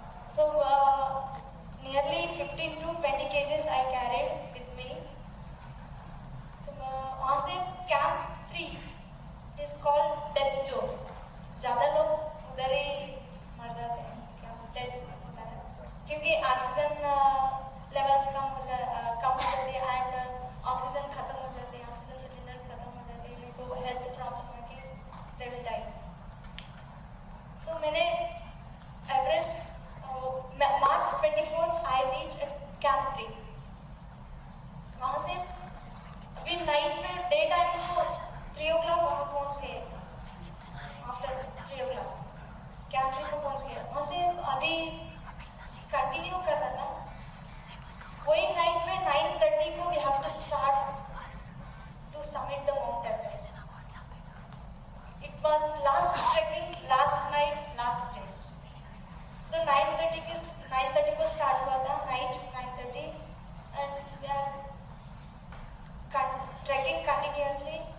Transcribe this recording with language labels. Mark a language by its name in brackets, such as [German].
[English] So nearly 15 to 20 kgs I carried with me. So [Hindi] वहाँ से [English] camp 3 is called death zone. [Hindi] ज़्यादा लोग उधर ही मर जाते हैं, dead होता है क्योंकि ऑक्सीजन लेवल्स कम हो जाते हैं एंड ऑक्सीजन खत्म हो जाते हैं, ऑक्सीजन सिलेंडर्स खत्म हो जाते हैं, नहीं तो हेल्थ प्रॉब्लम है कि [English] They will die. [Hindi] तो मैंने Everest March 24 [English] I reach camp 3. [Hindi] वहाँ से अभी नाइट में डे टाइम को 3 o'clock वहाँ पहुँच गए. [English] after 3 o'clock [Hindi] कैंप 3 को पहुँच गया. वहाँ से अभी कंटिन्यू कर रहा था. वही नाइट में 9:30 को [English] we have to start to summit the Mount Everest. It was last trekking, last night, last day. [Hindi] तो 9:30 को start हुआ था, [English] night 9:30 and we are trekking continuously.